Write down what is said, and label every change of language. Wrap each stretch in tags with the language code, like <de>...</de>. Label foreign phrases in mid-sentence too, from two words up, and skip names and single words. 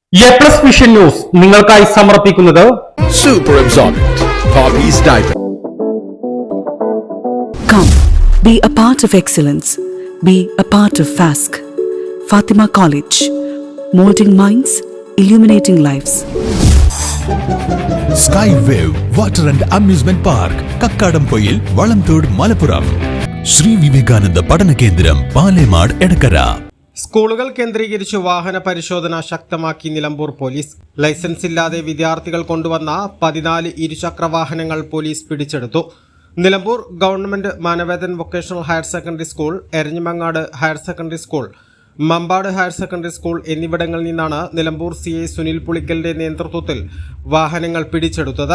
<ml>A+ വിഷൻ ന്യൂസ് നിങ്ങൾക്കായി സമർപ്പിക്കുന്നത്</ml> <en>Super Absorbent Poppy's Diaper. Come, be a part of excellence. Be a part of FASC. Fatima College. Molding minds, illuminating lives. Skywave Water and Amusement Park, Kakkadampoyil, Valamthood, Malappuram. Sri Vivekananda Padana Kendram, Palemad, Edakara.</en> <ml>സ്കൂളുകൾ കേന്ദ്രീകരിച്ച് വാഹന പരിശോധന ശക്തമാക്കി നിലമ്പൂർ പോലീസ്. ലൈസൻസ് ഇല്ലാതെ വിദ്യാർത്ഥികൾ കൊണ്ടുവന്ന 14 ഇരുചക്ര വാഹനങ്ങൾ പോലീസ് പിടിച്ചെടുത്തു. നിലമ്പൂർ ഗവൺമെന്റ് മാനവേദൻ വൊക്കേഷണൽ ഹയർ സെക്കൻഡറി സ്കൂൾ, എരഞ്ഞിമങ്ങാട് ഹയർ സെക്കൻഡറി സ്കൂൾ, മമ്പാട് ഹയർ സെക്കൻഡറി സ്കൂൾ എന്നിവിടങ്ങളിൽ നിന്നാണ് നിലമ്പൂർ CI സുനിൽ പുളിക്കലിന്റെ നേതൃത്വത്തിൽ വാഹനങ്ങൾ പിടിച്ചെടുത്തത്.</ml>